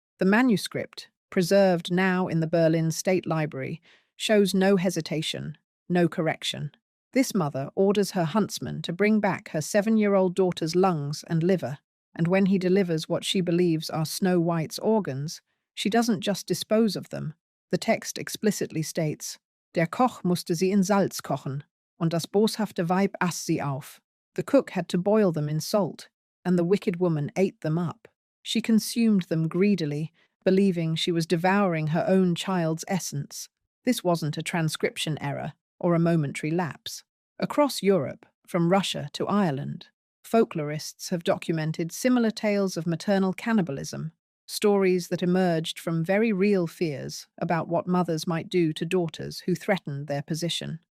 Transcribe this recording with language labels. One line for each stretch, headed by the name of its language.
English: The manuscript, preserved now in the Berlin State Library, shows no hesitation, no correction. This mother orders her huntsman to bring back her 7-year-old daughter's lungs and liver, and when he delivers what she believes are Snow White's organs, she doesn't just dispose of them.
German: The text explicitly states, Der Koch musste sie in Salz kochen, und das boshafte Weib aß sie auf.
English: The cook had to boil them in salt, and the wicked woman ate them up. She consumed them greedily, believing she was devouring her own child's essence. This wasn't a transcription error or a momentary lapse. Across Europe, from Russia to Ireland, folklorists have documented similar tales of maternal cannibalism, stories that emerged from very real fears about what mothers might do to daughters who threatened their position.